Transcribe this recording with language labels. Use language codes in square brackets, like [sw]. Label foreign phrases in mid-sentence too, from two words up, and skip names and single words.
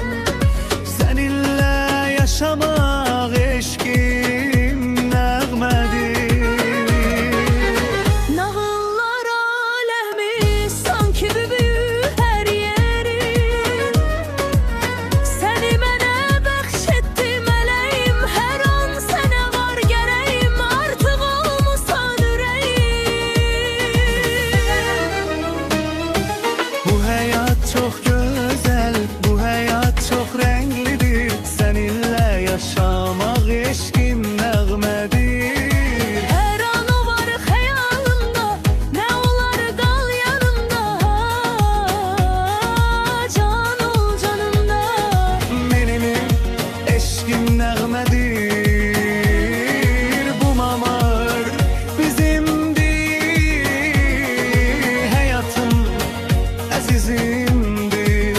[tr] Seninle yaşamak [az] eşkim nəğmədir. [tr] Nağıllar alemi sanki büyür her yerin. [az] Seni mənə bəxş etdi mələyim. Hər an sənə var gərəyim. Artıq olmusan ürəyim. [tr] Bu hayat çok güzel, bu hayat çok renklidir. Seninle yaşamak [az] eşkim nəğmədir. Hər an o var xəyalımda, nə olar qal yanımda. Can ol canımda. Benim eşkim nəğmədir. Bu mamar bizimdir. Hayatım əzizimdir.